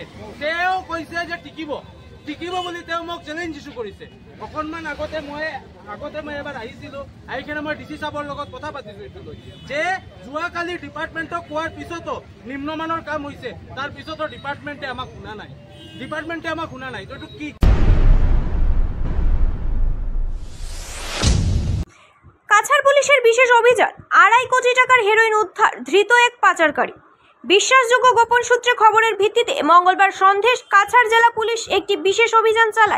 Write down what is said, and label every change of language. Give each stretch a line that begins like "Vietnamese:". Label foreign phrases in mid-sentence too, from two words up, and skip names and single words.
Assamese: তেওঁ কৈছে যে টিকিব বুলি তেওঁ মোক
English: challenge issue
Assamese: কৰিছে। অকণমান আগতে মই এবাৰ আহিছিলোঁ, আহি কিনে মই DC সাহেবৰ লগত কথা পাতিছোঁ এইটো লৈ যে যোৱাকালি ডিপাৰ্টমেণ্টক কোৱাৰ পিছতো নিম্নমানৰ কাম হৈছে, তাৰ পিছতো ডিপাৰ্টমেণ্টে আমাক শুনা নাই। এইটো কি?
Bangla: কাছাড় পুলিশের বিশেষ অভিযান, 2.5 কোটি টাকার হেরোইন উদ্ধার, ধৃত এক পাচারকারী। বিশ্বাসযোগ্য গোপন সূত্রে খবরের ভিত্তিতে মঙ্গলবার সন্ধ্যে কাছাড় জেলা পুলিশ একটি বিশেষ অভিযান চালায়।